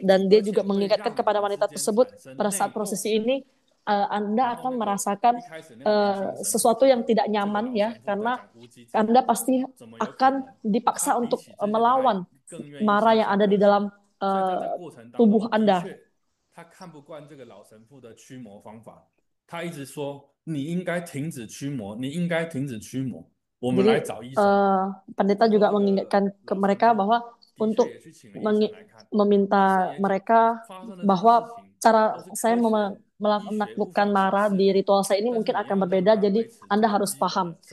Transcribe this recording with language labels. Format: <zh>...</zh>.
<id>Dan dia juga mengingatkan kepada wanita tersebut pada saat prosesi ini Anda akan merasakan sesuatu yang tidak nyaman ya, karena Anda pasti akan dipaksa untuk melawan mara yang ada di dalam tubuh Anda.</id> <zh>他看不惯这个老神父的驱魔方法，他一直说你应该停止驱魔，你应该停止驱魔，我们</zh> <id>Jadi</id> <zh>来找医生。</zh> <id>pendeta juga mengingatkan ke mereka bahwa untuk meminta mereka bahwa cara saya menaklukkan mara di ritual saya ini mungkin akan berbeda, jadi Anda harus paham.</id>